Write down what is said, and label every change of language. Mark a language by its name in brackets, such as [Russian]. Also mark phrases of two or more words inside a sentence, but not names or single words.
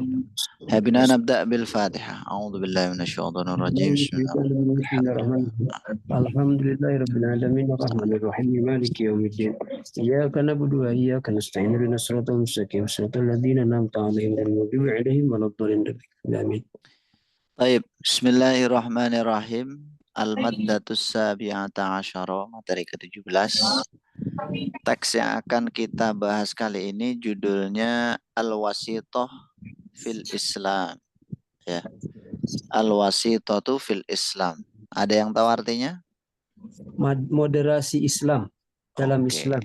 [Arabic] حبينا نبدأ بالفاتحة. أعوذ بالله من الشيطان الرجيم. بسم الله الرحمن الرحيم. الحمد لله رب العالمين الرحمن الرحيم مالك يوم الدين إياك نعبد وإياك نستعين اهدنا الصراط المستقيم صراط الذين أنعمت عليهم غير المغضوب عليهم ولا الضالين آمين. [Indonesian] Baik, [Arabic] بسم الله الرحمن الرحيم. المادة السابعة عشرة, [Indonesian] materi ke-17. Teks yang akan kita bahas kali ini judulnya Al-Wasithah fil Islam. [Arabic] Ya. الوسطية في الإسلام. [Indonesian] Ada yang tahu artinya? Moderasi Islam dalam Islam.